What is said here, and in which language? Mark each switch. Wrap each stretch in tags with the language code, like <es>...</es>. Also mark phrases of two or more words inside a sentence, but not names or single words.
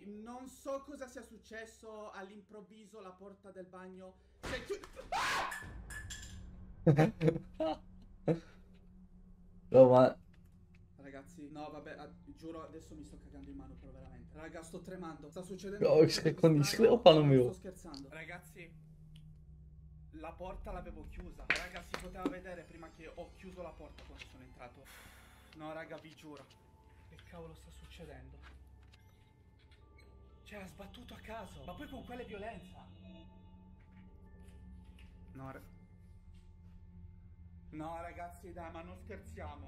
<it>Non so cosa sia successo, all'improvviso la porta del bagno si è chiusa. No, ma... Ragazzi, no vabbè, giuro adesso mi sto cagando in mano però veramente. Raga, sto tremando, sta succedendo.</it> <nl>Oh, ik schrik van die schreeuwpannen,</nl> <it>Non</it> <nl>joh.</nl> <it>sto scherzando. Ragazzi, la porta l'avevo chiusa. Raga, si poteva vedere prima che ho chiuso la porta quando sono entrato. No raga, vi giuro. Che cavolo sta succedendo? Cioè, ha sbattuto a caso. Ma poi con quale violenza? No ragazzi, dai, ma non scherziamo.</it>